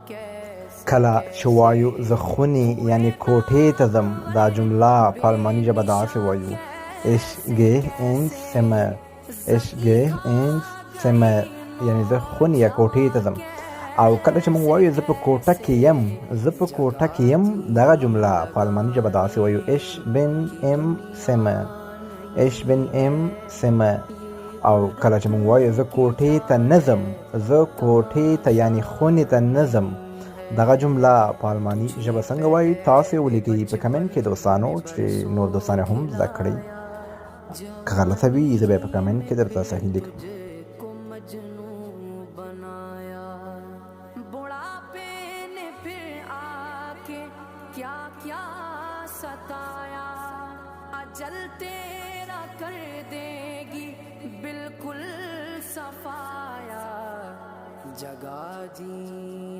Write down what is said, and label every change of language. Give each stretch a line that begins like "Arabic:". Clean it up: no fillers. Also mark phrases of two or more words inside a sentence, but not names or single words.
Pashto: کله چې وایو زه خونې یعنی کوټې ته ځم، دا جمله په الماني ژبه داسې وایو
German: ich gehe ins Zimmer. ich gehe ins Zimmer
Pashto: یعنی زه خونې یا کوټې ته ځم. او کله چې موږ وایو زه په کوټه کې یم، زه په کوټه کې یم، دغه جمله په الماني ژبه داسې وایو
German: ich bin im Zimmer. ich bin im Zimmer.
Pashto: او کله چې موږ وایو زه کوټې ته نه ځم، زه کوټې ته یعنی خونې ته نه ځم، دغه جمله په الماني ژبه څنګه وایي تاسې ولیکئ په کمنټ کې دوستانو، چې نور دوستان هم زده کړئ. که غلطه وي زه به په کمنټ کې درته صحیح لیکم.
Hindi: अजल तेरा कर देगी बिल्कुल सफाया जगा जी